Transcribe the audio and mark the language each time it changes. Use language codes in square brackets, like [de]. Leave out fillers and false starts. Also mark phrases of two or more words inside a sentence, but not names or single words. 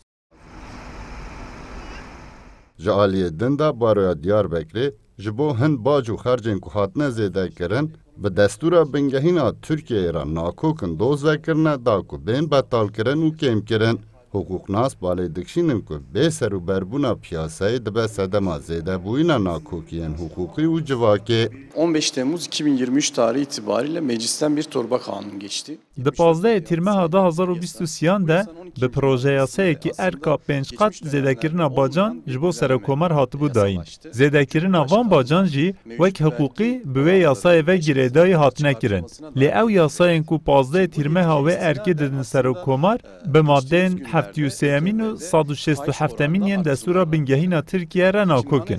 [ku] Ji aliyê din de baroya Diyarbekirê ji bo hin bac û xercên ku hatine zêdekirin bi destûra bingehîna Tirkiyeyê re nakokin doz vekirine da ku bên betalkirin û kêmkirin. Hukûknas balê dikşînin ku bê serûberbûna piyasayê dibe sedema zêdebûyîna nakokiyên hukûkî û civakê. [tr] 15 Temmuz 2023 tarihi itibariyle meclisten bir torba kanun geçti. [ku] Di 15 Tîrmeha 2023 de bi projeyasayekî erka 5 qat zêdekirina bacan ji bo serokomar hatibû dayîn. Zêdekirina van bacan jî wek hiqûqî bi wê yasayê ve girêdayî hatine kirin. Lê ew yasayên ku 15 Tîrmeha wê erkê didin serokomar bi maddeyên 73 û 167 yên destûra bingehîna Tirkiye re nakokin.